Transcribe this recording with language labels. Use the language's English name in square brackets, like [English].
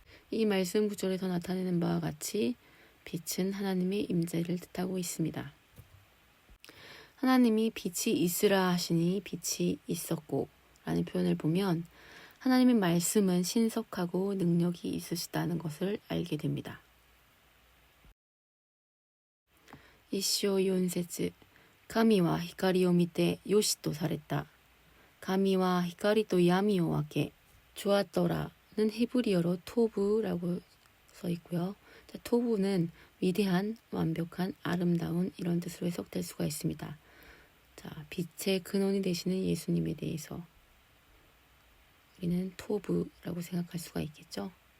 [Korean] 이 말씀 구절에서 나타내는 바와 같이 빛은 하나님의 임재를 뜻하고 있습니다. 하나님이 빛이 있으라 하시니 빛이 있었고 라는 표현을 보면 하나님의 말씀은 신속하고 능력이 있으시다는 것을 알게 됩니다. [Japanese] 1章4節神は光を見てよしとされた。神は光と闇を分け [Korean] 좋았더라는 히브리어로 토브라고 써 있고요. 토브는 위대한, 완벽한, 아름다운 이런 뜻으로 해석될 수가 있습니다. 자, 빛의 근원이 되시는 예수님에 대해서 우리는 토브라고 생각할 수가 있겠죠.